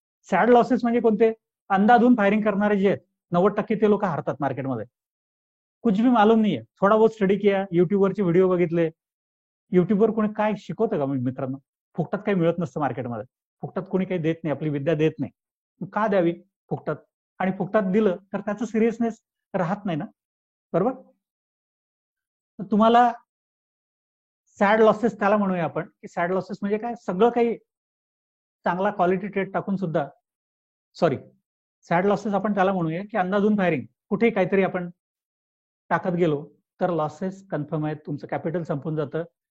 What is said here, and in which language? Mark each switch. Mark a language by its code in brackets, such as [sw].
[mr] Sad losses म्हणजे कोणते? अंधाधुंद firing करणारे जे आहेत 90% ते लोक हारतात मार्केटमध्ये. [hi] कुछ भी मालूम नहीं है, थोड़ा बहुत स्टडी किया, [mr] युट्यूबवरचे व्हिडिओ बघितले. युट्यूबवर कोणी काय शिकवतं का मित्रांनो? फुकटात काही मिळत नसतं मार्केटमध्ये. फुकटात कोणी काही देत नाही, आपली विद्या देत नाही. का द्यावी फुकटात? आणि फुकटात दिलं तर त्याचं सिरियसनेस राहत नाही ना, बरोबर? तुम्हाला सॅड लॉसेस त्याला म्हणूया आपण, की सॅड लॉसेस म्हणजे काय, सगळं काही चांगला क्वालिटी ट्रेड टाकून सुद्धा, सॉरी, सॅड लॉसेस आपण त्याला म्हणूया की अंदाजून फायरिंग, कुठेही काहीतरी आपण टाकत गेलो तर लॉसेस कन्फर्म आहेत, तुमचं कॅपिटल संपून जातं.